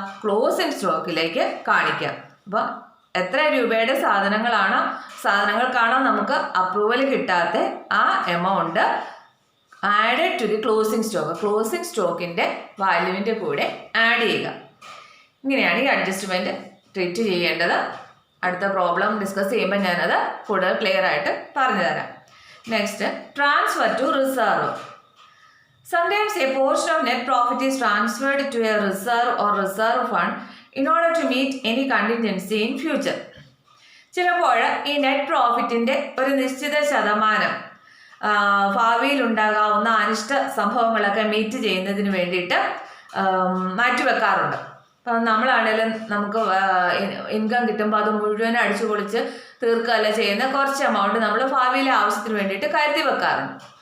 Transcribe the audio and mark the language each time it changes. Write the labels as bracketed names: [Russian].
[Malayalam] Closing സ്റ്റോക്കിലേക്ക് കാണിക്കുക. അപ്പോൾ എത്ര രൂപയുടെ സാധനങ്ങൾക്കാണോ നമുക്ക് അപ്രൂവൽ കിട്ടാത്ത ആ amount [English] added to the closing stock, [Malayalam] closing സ്റ്റോക്കിൻ്റെ വാല്യൂവിൻ്റെ കൂടെ ആഡ് ചെയ്യുക. ഇങ്ങനെയാണ് ഈ അഡ്ജസ്റ്റ്മെൻറ്റ് ട്രീറ്റ് ചെയ്യേണ്ടത്. അടുത്ത പ്രോബ്ലം ഡിസ്കസ് ചെയ്യുമ്പോൾ ഞാനത് കൂടുതൽ ക്ലിയർ ആയിട്ട് പറഞ്ഞു തരാം. [English] Next, transfer to reserve. Sometimes a portion of net profit is transferred to a reserve or reserve fund in order to meet any contingency in future. [Malayalam] ചിലപ്പോൾ ഈ നെറ്റ് പ്രോഫിറ്റിൻ്റെ ഒരു നിശ്ചിത ശതമാനം ഭാവിയിൽ ഉണ്ടാകാവുന്ന അനിഷ്ട സംഭവങ്ങളൊക്കെ മീറ്റ് ചെയ്യുന്നതിന് വേണ്ടിയിട്ട് മാറ്റിവെക്കാറുണ്ട്. അപ്പം നമ്മളാണെങ്കിലും നമുക്ക് ഇൻകം കിട്ടുമ്പോൾ അത് മുഴുവൻ അടിച്ചു പൊളിച്ച് തീർക്കുകയല്ല ചെയ്യുന്ന കുറച്ച് എമൗണ്ട് നമ്മൾ ഭാവിയിലെ ആവശ്യത്തിന് വേണ്ടിയിട്ട് കരുതി വെക്കാറുണ്ട്.